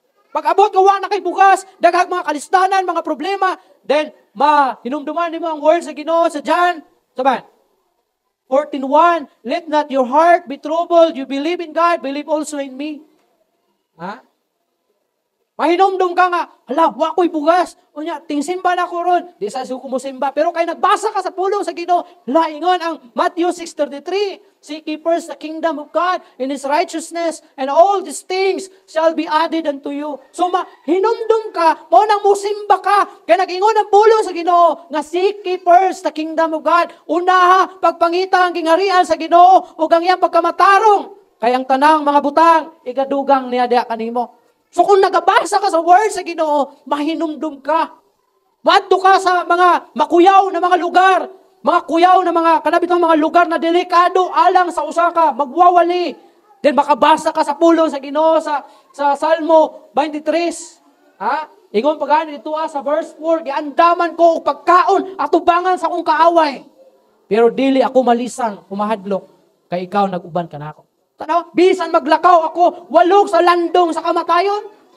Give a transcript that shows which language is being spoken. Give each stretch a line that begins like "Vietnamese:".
Cebuano: Pag-abot, gawa na kay bukas, daghang mga kalistanan, mga problema, then, hinumduman mo ang word sa Ginoo sa John, 14:1,
English: let not your heart be troubled, you believe in God, believe also in me.
Cebuano: Mahinumdum ka nga, wa ko'y bugas. O niya, tingsimba na ko ron. Di sa suko mo simba. Pero kay nagbasa ka sa pulong sa Ginoo, laingon ang Matthew 6:33.
English: Seek ye first the kingdom of God and His righteousness, and all these things shall be added unto you.
Cebuano: So, hinumdum ka, mo nang musimba ka, kaya nag-ingon ang pulong sa Ginoo, nga
English: seek ye first the kingdom of God.
Cebuano: Unaha, pagpangita ang gingharian sa Ginoo, o ang iyang pagkamatarong. Kaya ang tanang mga butang, igadugang niya diya kanimo. So kung nagabasa ka sa word sa Ginoo, mahinumdum ka. Maadto ka sa mga makuyaw na mga lugar, mga kuyaw na mga kanabitang mga lugar na delikado alang sa usa ka magwawali. Then makabasa ka sa pulong sa Ginoo sa Salmo 23. Ingon pagani dito sa verse 4, giandaman ko og pagkaon at tubangan sa akong kaaway. Pero dili ako malisang humahadlok kay ikaw naguban ka nako. Tanaw, bisan maglakaw ako, walog sa landong sa kamatayon.